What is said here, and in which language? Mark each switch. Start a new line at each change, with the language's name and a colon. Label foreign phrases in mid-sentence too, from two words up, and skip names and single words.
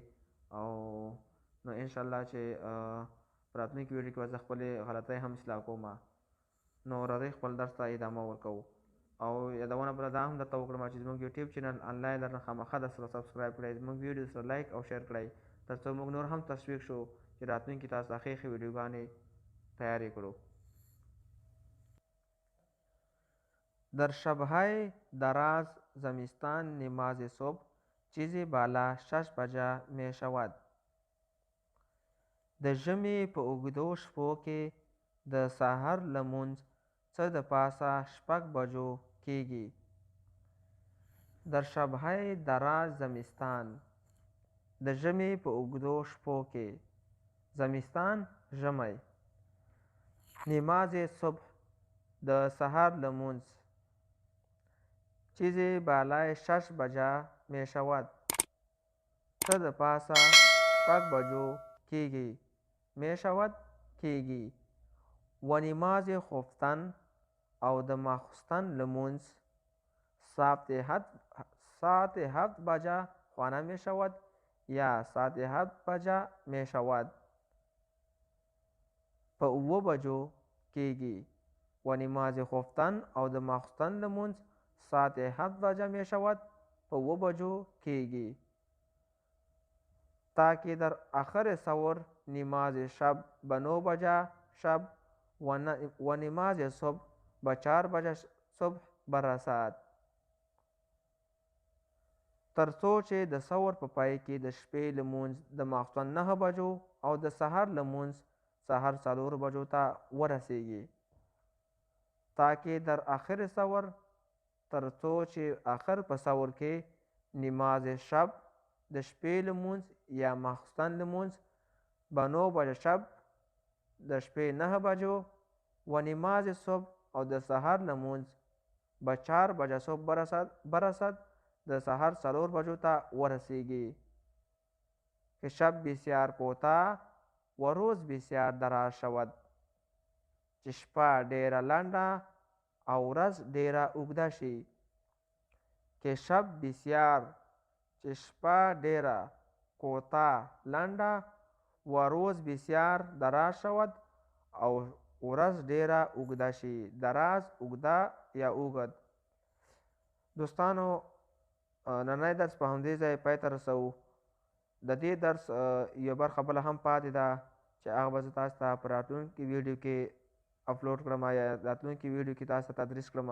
Pashto: او نو انشاءالله چې په راتلونکي ویډیو کې به زه خپلې غلطۍ هم اصلاح کوم. نو راځئ خپل درس ته ادامه ورکوو. او یادونه بله دا هم درته وکړم چې زموږ یوټیوب چینل آنلاین لرنه خامخا درسره سبسکرایب کړئ، زموږ ویډیو سره لایک او شیر کړئ، تر څو موږ نور هم تشویق شو چې راتلونکي تاسو ته ښې ویډیوګانې تیارې کړو.
Persian: در شبهای دراز زمستان نماز صبح چیزی بالا 6 بجه می شود.
Pashto: د ژمي په اوږدو شپو کې د سحر لمونځ څه د پاسه 6 بجو کېږي.
Persian: در شبهای دراز زمستان
Pashto: د ژمي په اوږدو شپو کې.
Persian: زمستان ژمی. نماز صبح
Pashto: د سحر لمونځ
Persian: چیزی بالای 6 بجا می شود.
Pashto: ته د پاسه 6 بجو کیږي.
Persian: می شود کیږي. و نماز خفتن
Pashto: او د ماخستن لمونځ
Persian: ساعت 7 بجا خوانه می شود یا ساعت 7 بجا می شود.
Pashto: په 7 بجو کیږي.
Persian: و نماز خفتن
Pashto: او د ماخستن لمونځ
Persian: ساعت 7 بجا می شود
Pashto: په 7 بجو کیږي.
Persian: تاکه در آخر سور نماز شب به 9 بجا شب و نماز صبح به 4 بجا صبح برسد.
Pashto: تر څو چې د سور په پای کې د شپې لمونځ د ماخستن 9 بجو او د سحر لمونځ سحر 4 بجو ته ورسیږي.
Persian: تاکه در آخر سور
Pashto: تر څو چې آخر په سور کې
Persian: نماز شب
Pashto: د شپې لمونځ یا ماخستن لمونځ
Persian: به 9 بجه شب
Pashto: د شپې 9 بجو
Persian: و نماز صبح
Pashto: او د سحر لمونځ
Persian: به 4 بجه صبح برسد
Pashto: د سحر 4 بجو ته ورسیږي.
Persian: که شب بسیار کوتاه و روز بسیار دراز شود
Pashto: چې شپه ډیره لنډه او ورځ ډیره اوږده شي.
Persian: که شب بسیار
Pashto: چې شپه ډیره
Persian: کوتاه لنډه و روز بسیار دراز شود
Pashto: او ورځ ډیره اوږده شي. دراز، اوږده یا اوږد. دوستانو نننی درس په همدې ځای پای ته رسوو. د دې درس یو برخه بله هم پاتې ده چې هغه به زه تاسو ته په راتلونکي ویډیو کې اپلوډ کړم یا راتلونکي ویډیو کې تاسو ته تدریس کړم.